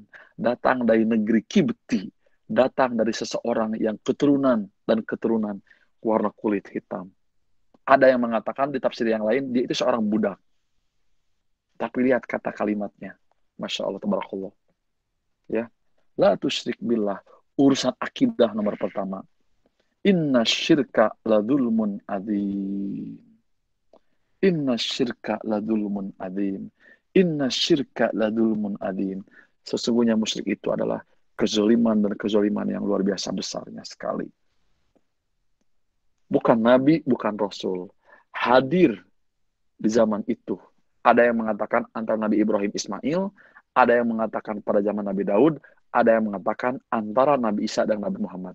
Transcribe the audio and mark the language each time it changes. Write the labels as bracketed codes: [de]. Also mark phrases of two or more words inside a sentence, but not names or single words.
[id] Datang dari negeri Kibti. Datang dari seseorang yang keturunan dan keturunan warna kulit hitam. Ada yang mengatakan di tafsir yang lain, dia itu seorang budak. Tapi lihat kata kalimatnya. [ar] ما شاء الله تبارك الله. Ya. لا تشرك بالله. [id] Urusan akidah nomor pertama. [ar] إن الشرك لظلم عظيم. إن الشرك لظلم عظيم. إن الشرك لظلم عظيم. [id] Sesungguhnya musyrik itu adalah kezaliman dan kezaliman yang luar biasa besarnya sekali. Bukan nabi, bukan rasul. Hadir di zaman itu. Ada yang mengatakan antara Nabi Ibrahim Ismail, ada yang mengatakan pada zaman Nabi Daud, ada yang mengatakan antara Nabi Isa dan Nabi Muhammad.